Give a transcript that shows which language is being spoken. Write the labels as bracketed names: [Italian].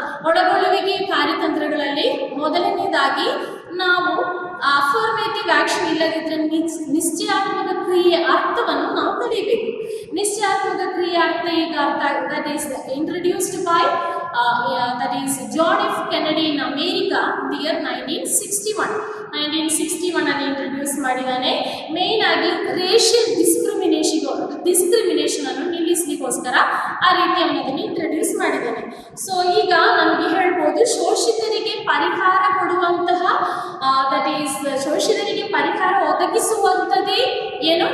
[Kannada] ಒಳಗೊಳ್ಳುವಿಕೆ ಕಾರ್ಯತಂತ್ರಗಳಲ್ಲಿ ಮೊದಲನೇದಾಗಿ ನಾವು ಅಫರ್ಮೇಟಿವ್ ಆಕ್ಷನ್, ಇಲ್ಲದಿದ್ದರೆ ನಿಶ್ಚಯಾತ್ಮಕ ಕ್ರಿಯೆಯ ಅರ್ಥವನ್ನು ನಾವು ಕಲಿಬೇಕು. ನಿಶ್ಚಯಾತ್ಮಕ ಕ್ರಿಯೆ ಅರ್ಥ ಈಗ ಅರ್ಥ ಆಗಿದೆ. [English] That is introduced by that is John F. Kennedy in America in the year 1961 [Kannada] ಅಲ್ಲಿ ಇಂಟ್ರೊಡ್ಯೂಸ್ ಮಾಡಿದ್ದಾನೆ. ಮೇನ್ ಆಗಿ ರೇಷಿಯಲ್ ಡಿಸ್ಕ್ರಿಮಿನೇಷನ್ ಅನ್ನು ನಿಲ್ಲಿಸಲಿಕ್ಕೋಸ್ಕರ ಆ ರೀತಿ ಅನ್ನೋದನ್ನು ಇಂಟ್ರೊಡ್ಯೂಸ್ ಮಾಡಿದ್ದಾನೆ. ಸೊ ಈಗ ನಮಗೆ ಹೇಳ್ಬೋದು ಶೋಷಿತರಿಗೆ ಪರಿಹಾರ ಕೊಡುವಂತಹ ದಟ್ ಈಸ್ ಶೋಷಿತರಿಗೆ ಪರಿಹಾರ ಒದಗಿಸುವಂಥದ್ದೇ ಏನು?